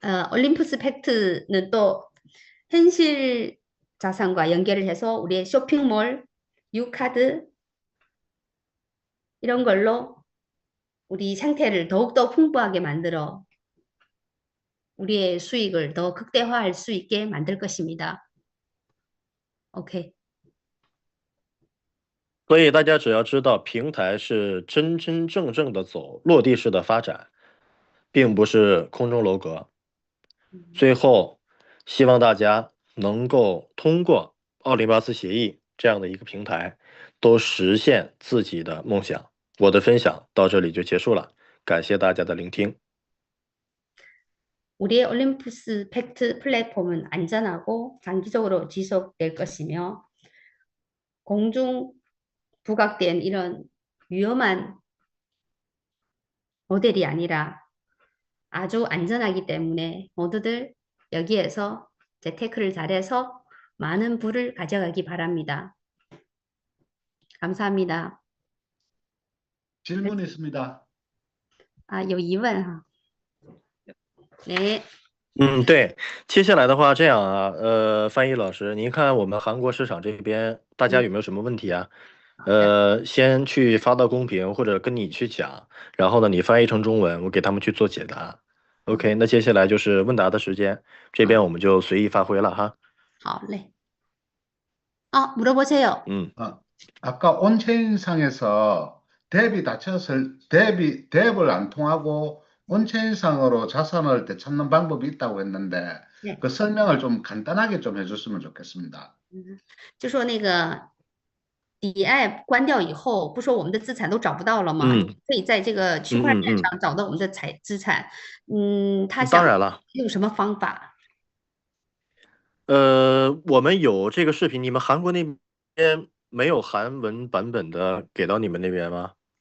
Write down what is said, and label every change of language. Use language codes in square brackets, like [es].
[ko] 올림푸스 팩트는 또 현실 자산과 연결을 해서 우리의 쇼핑몰, 유카드 이런 걸로 우리 상태를 더욱더 풍부하게 만들어 우리의 수익을 더 극대화할 수 있게 만들 것입니다. [en] OK。 [zh] 所以大家只要知道，平台是真真正正的走落地式的发展，并不是空中楼阁。最后，希望大家能够通过奥林巴斯协议这样的一个平台，都实现自己的梦想。我的分享到这里就结束了，感谢大家的聆听。 [ko] 우리의 올림푸스 팩트 플랫폼은 안전하고 장기적으로 지속될 것이며 공중 부각된 이런 위험한 모델이 아니라 아주 안전하기 때문에 모두들 여기에서 재테크를 잘해서 많은 부를 가져가기 바랍니다. 감사합니다. 질문 있습니다. [zh] 有疑问哈？ [ko] 네。 [zh] 对，接下来的话这样啊，翻译老师，您看我们韩国市场这边大家有没有什么问题啊？先去发到公屏或者跟你去讲，然后呢你翻译成中文，我给他们去做解答。 OK， 那接下来就是问答的时间，这边我们就随意发挥了哈。好嘞。 [ko] 물어보세요. 아까 온체인상에서 뎁을 안 통하고 온체인상으로 자산을 되찾는 방법이 있다고 했는데 네. 그 설명을 좀 간단하게 좀 해줬으면 좋겠습니다. [zh] 就说那个抵押关掉以后，不说我们的资产都找不到了吗？可以在这个区块链上找到我们的资产。他想当然了，用什么方法？我们有这个视频，你们韩国那边没有韩文版本的给到你们那边吗？